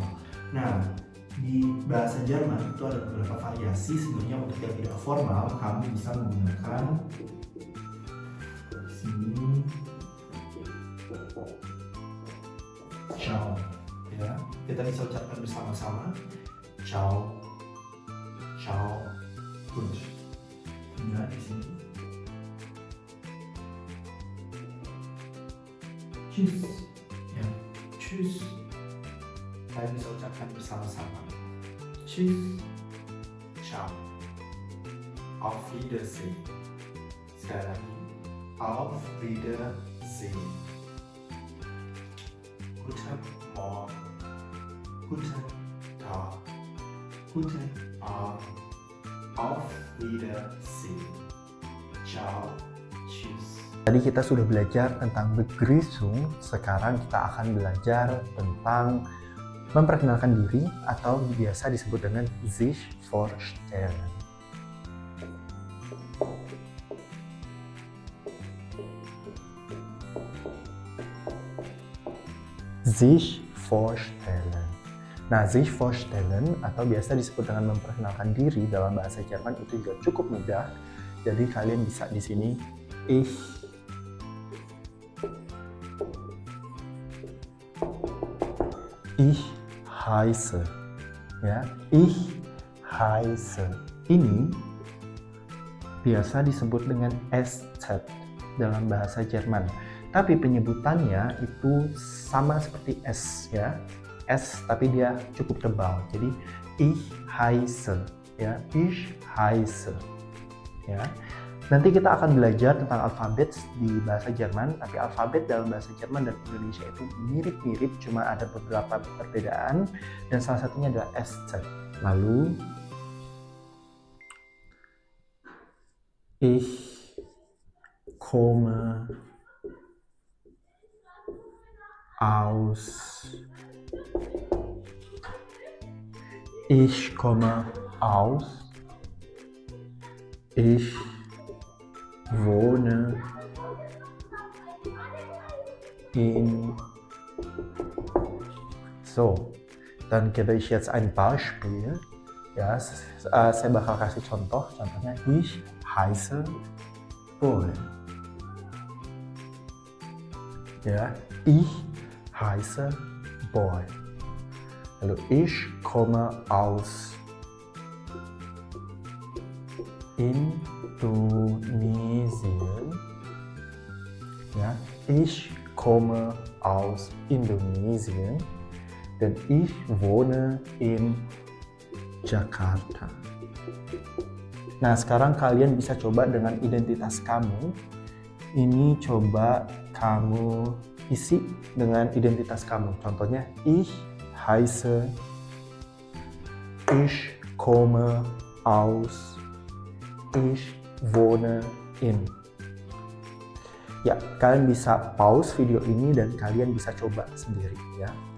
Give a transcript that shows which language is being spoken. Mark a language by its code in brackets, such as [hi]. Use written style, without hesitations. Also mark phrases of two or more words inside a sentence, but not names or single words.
[id] Nah, di bahasa Jerman itu ada beberapa variasi. Sebenarnya untuk yang tidak formal, kamu bisa menggunakan sini ciao, ya. Kita bisa ucapkan bersama-sama [de] ciao, ciao, gut. [id] Ya, di sini tschüss, ya, tschüss. Kalian bisa ucapkan bersama-sama [de] tschüss, ciao, auf Wiedersehen. [id] Sekali lagi, [de] auf Wiedersehen. Guten Morgen, Guten Tag, Guten Abend, auf Wiedersehen, ciao, tschüss. [id] Tadi kita sudah belajar tentang Begrüßung, sekarang kita akan belajar tentang memperkenalkan diri atau biasa disebut dengan [de] sich vorstellen. Sich vorstellen. [id] Nah, [de] sich vorstellen [id] atau biasa disebut dengan memperkenalkan diri dalam bahasa Jerman itu juga cukup mudah. Jadi kalian bisa di sini [de] ich heiße, [id] ya, [de] ich heiße. [id] Ini biasa disebut dengan SZ dalam bahasa Jerman. Tapi penyebutannya itu sama seperti S, ya. S tapi dia cukup tebal. Jadi [de] ich heiße, [id] ya, [de] ich heiße. [id] Ya. Nanti kita akan belajar tentang alfabet di bahasa Jerman, tapi alfabet dalam bahasa Jerman dan Indonesia itu mirip-mirip, cuma ada beberapa perbedaan dan salah satunya adalah SZ. [de] Lalu ich komme aus. Ich komme aus. Ich wohne in. So, dann gebe ich jetzt ein Beispiel. [id] Ya, saya bakal kasih contoh. Contohnya, [de] ich heiße Boy. Ya, ich heiße Boy. Lalu ich komme aus Indonesien. Ja, ich komme aus Indonesien dan ich wohne in Jakarta. [id] Nah, sekarang kalian bisa coba dengan identitas kamu. Ini coba kamu isi dengan identitas kamu. Contohnya, [de] ich heiße, ich komme aus, ich wohne in. [id] Ya, kalian bisa pause video ini dan kalian bisa coba sendiri ya.